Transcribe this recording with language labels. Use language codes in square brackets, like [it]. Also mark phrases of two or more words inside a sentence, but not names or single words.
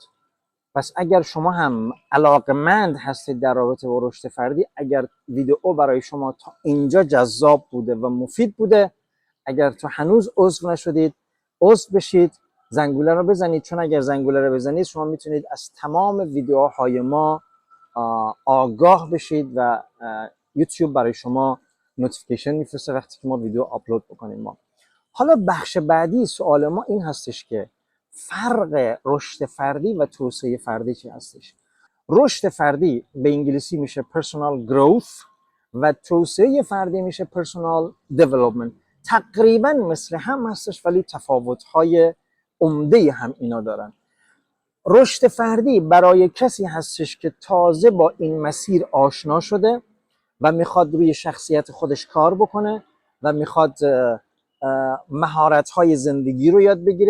[fa] پس اگر شما هم علاقمند هستید در رابطه با رشد فردی، اگر ویدیو برای شما تا اینجا جذاب بوده و مفید بوده، اگر تو هنوز عضو نشدید عضو بشید، زنگوله رو بزنید، چون اگر زنگوله رو بزنید شما میتونید از تمام ویدیوهای ما آگاه بشید و یوتیوب برای شما نوتیفیکیشن میفرسته وقتی که ما ویدیو آپلود بکنیم. ما حالا بخش بعدی سوال ما این هستش که فرق رشد فردی و توسعه فردی چی هستش؟ رشد فردی به انگلیسی میشه [en] personal growth [fa] و توسعه فردی میشه [en] personal development. [fa] تقریبا مثل هم هستش ولی تفاوت‌های عمده هم اینا دارن. رشد فردی برای کسی هستش که تازه با این مسیر آشنا شده و میخواد روی شخصیت خودش کار بکنه و میخواد مهارت‌های زندگی رو یاد بگیره.